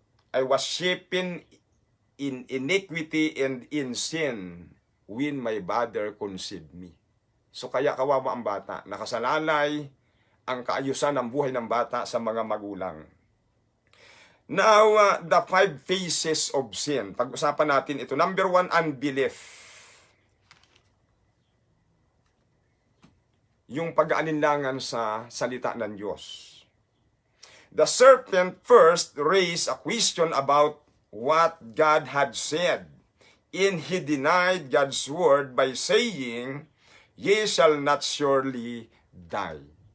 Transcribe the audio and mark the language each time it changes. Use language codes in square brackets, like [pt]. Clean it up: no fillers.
[en] I was shapen in iniquity and in sin when my mother conceived me. [tl] So kaya kawawa ang bata, nakasalalay ang kaayusan ng buhay ng bata sa mga magulang. [en] Now, the 5 phases of sin. [tl] Pag-usapan natin ito. [en] Number 1, unbelief. [tl] Yung pag-aalinlangan sa salita ng Diyos. [en] The serpent first raised a question about what God had said, and he denied God's word by saying, "Ye shall not surely die."